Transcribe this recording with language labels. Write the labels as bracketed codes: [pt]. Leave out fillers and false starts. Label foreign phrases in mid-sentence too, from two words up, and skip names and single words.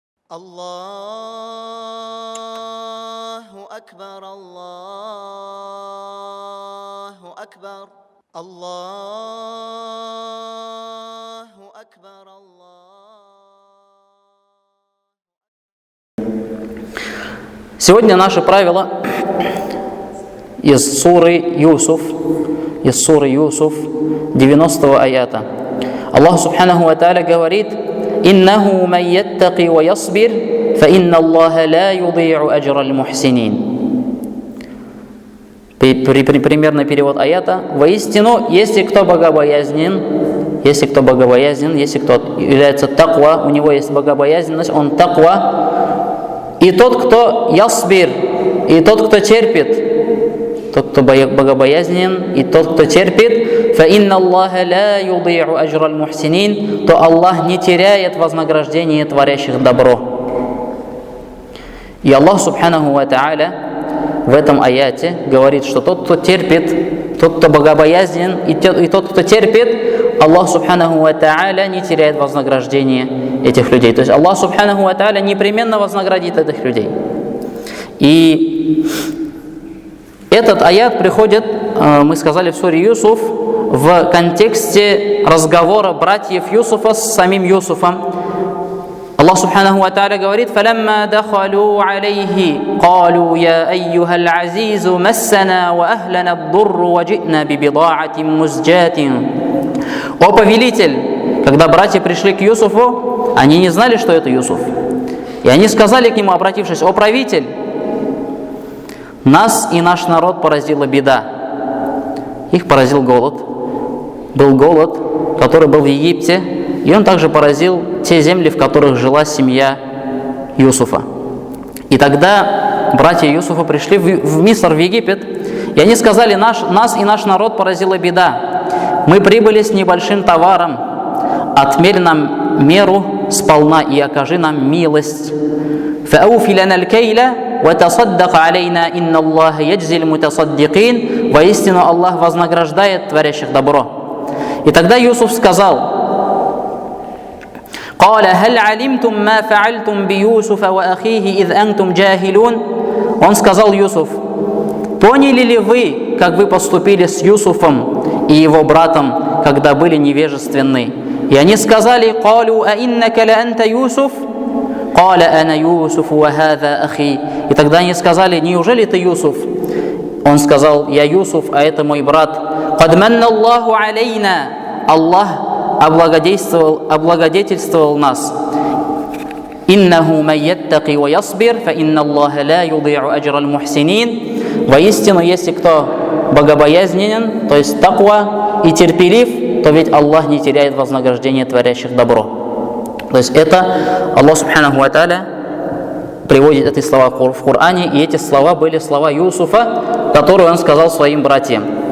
[ar] الله أكبر الله أكبر الله أكبر, [ru] Сегодня наше правило из суры Юсуф, 90-го аята. Аллах [ar] سبحانه وتعالى [ru] говорит: [ar] «إنه من يتق ويصبر فإن الله لا يضيع أجر المحسنين». [ru] Примерный перевод аята: воистину, если кто богобоязнен, если кто является таква, у него есть богобоязненность, он таква. И тот, кто ясбир, и тот, кто терпит, тот, кто богобоязнен, и тот, кто терпит, [ar] فإن الله لا يضيع أجر المحسنين, [ru] то Аллах не теряет вознаграждение творящих добро. И Аллах [ar] سبحانه وتعالى [ru] в этом аяте говорит, что тот, кто терпит, тот, кто богобоязнен, и тот, кто терпит, Аллах [ar] سبحانه وتعالى [ru] не теряет вознаграждение этих людей. То есть Аллах [ar] سبحانه وتعالى [ru] непременно вознаградит этих людей. И этот аят приходит, мы сказали, в суре Юсуф, в контексте разговора братьев Юсуфа с самим Юсуфом. Аллах [ar] سبحانه وتعالى [ru] говорит: [ar] «فلما دخلوا عليه قالوا يا أيها العزيز مسنا وأهلنا الضر وجئنا ببضاعة مزجاة». [ru] О повелитель, когда братья пришли к Юсуфу, они не знали, что это Юсуф. И они сказали к нему, обратившись: «О правитель, нас и наш народ поразила беда». Их поразил голод. Был голод, который был в Египте, и он также поразил те земли, в которых жила семья Юсуфа. И тогда братья Юсуфа пришли в Миср, в Египет, и они сказали: нас и наш народ поразила беда. Мы прибыли с небольшим товаром, отмерь нам меру сполна и окажи нам милость. [ar] فَأَوْفِ لَنَا الْكَيْلَ وَتَصَدَّقْ عَلَيْنَا إِنَّ اللَّهَ يَجْزِي الْمُتَصَدِّقِينَ. [ru] Воистину Аллах вознаграждает творящих добро. И тогда Юсуф сказал: [ar] قال هل علمتم ما فعلتم بيوسف وأخيه إذ أنتم جاهلون. [ru] Он сказал: Юсуф, поняли ли вы, как вы поступили с Юсуфом и его братом, когда были невежественны? И они сказали: [ar] قالوا أئنك لأنت يوسف قال أنا يوسف وهذا أخي. [ru] И тогда они сказали: неужели ты Юсуф? Он сказал: я Юсуф, а это мой брат. [ar] قد من الله علينا. [ru] Аллах облагодетельствовал нас. [ar] «إنه من يتق ويصبر فإن الله لا يضيع أجر المحسنين». [ru] Воистину, если кто богобоязненен, то есть таква, и терпелив, то ведь Аллах не теряет вознаграждение творящих добро. То есть это Аллах [ar] سبحانه وتعالى [ru] приводит эти слова в Коране, и эти слова были слова Юсуфа, которые он сказал своим братьям.